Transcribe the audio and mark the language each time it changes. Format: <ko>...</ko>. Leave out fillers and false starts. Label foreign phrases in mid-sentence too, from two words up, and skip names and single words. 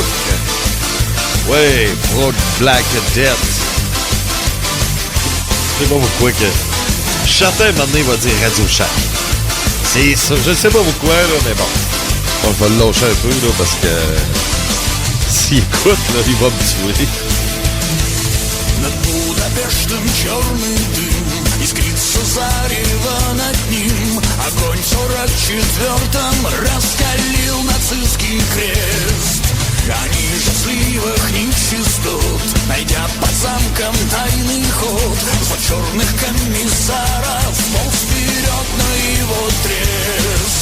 <fr>Ouais, Pro Black Death. Je sais pas pourquoi que... Certain, un moment donné, va dire Radio Shack. C'est ça, je sais pas pourquoi, là, mais bon. Je vais le lâcher un peu, là, parce que... S'il écoute, là, il va me tuer.</fr> <ru>Над Будапештом черный дым, искрится зарево над ним. Огонь в 44-м раскалил нацистский крест. Они же в сливах нечистот, найдя под замком тайный ход, за черных комиссаров полз вперед на его треск.</ru>